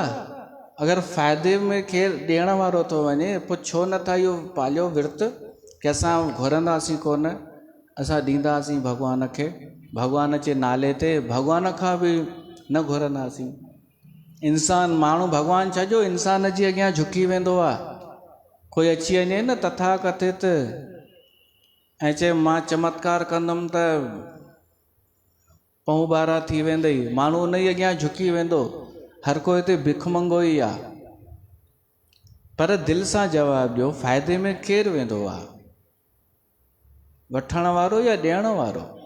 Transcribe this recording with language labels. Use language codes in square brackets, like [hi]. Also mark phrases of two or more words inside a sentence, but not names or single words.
[sd] अगरि फ़ाइदे में केरु ॾियण वारो थो वञे, पोइ छो नथा इहो पालियो विर्त कि असां घुरंदासीं कोन, असां ॾींदासीं भॻवान खे, भॻवान जे नाले ते भॻवान खां बि न घुरंदासीं। इंसान माण्हू भॻवानु छॾियो, इंसान जे अॻियां झुकी वेंदो आहे। कोई अची वञे न तथा कथित ऐं चए मां चमत्कार कंदुमि त पऊं ॿारहं थी वेंदई, माण्हू उन ई अॻियां झुकी वेंदो। हर कोई हिते भिख मंगो ई आहे। पर दिलि सां जवाबु ॾियो, फ़ाइदे में केरु वेंदो आहे, वठण वारो या ॾियण वारो?